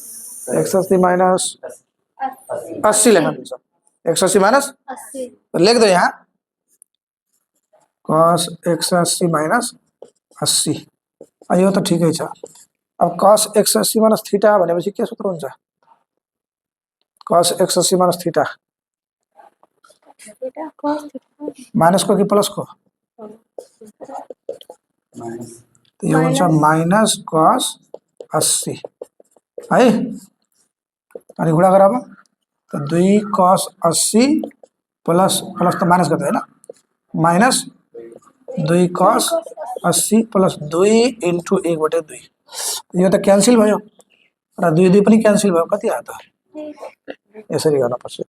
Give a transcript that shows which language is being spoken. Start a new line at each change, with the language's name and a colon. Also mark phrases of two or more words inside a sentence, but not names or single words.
Nepali: 180 माइनस 80 लेख्न मिल्छ 180 माइनस 80
Hindi: लेख दो यहाँ
English: cos 180 minus 80
Nepali: यो त ठिकै छ अब
English: cos 180 minus theta
Nepali: भनेपछि के सूत्र हुन्छ
English: cos 180 minus theta
Nepali: माइनस को कि प्लस को तो यो हुन्छ
English: minus cos
Nepali: 80 है अनि गुणा गर अब तो
English: 2 cos 80 plus plus
Nepali: त माइनस गर्दै हैन
English: minus 2 cos 80 plus 2 into 1/2
Nepali: यो त क्यान्सल भयो र 2 2 पनि क्यान्सल भयो कति आयो त यसरी गर्न पर्छ